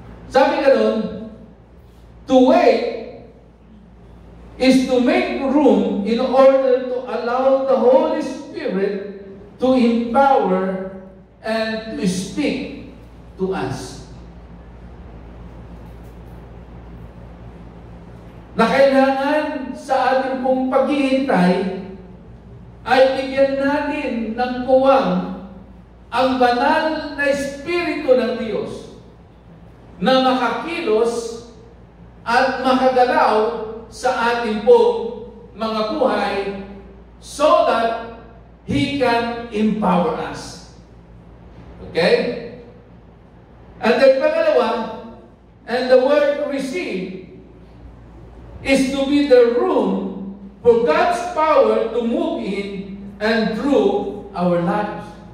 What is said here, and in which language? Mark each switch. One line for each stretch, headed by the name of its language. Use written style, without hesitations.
English: Sabi ganun, to wait is to make room in order to allow the Holy Spirit to empower and to speak to us.
Filipino: Na kailangan sa ating pong paghihintay ay bigyan natin ng puwang ang banal na Espiritu ng Diyos na makakilos at makagalaw sa ating pong mga buhay
English: so that He can empower us. Okay? And then pangalawa, and the word receive is to be the room for God's power to move in and through our lives.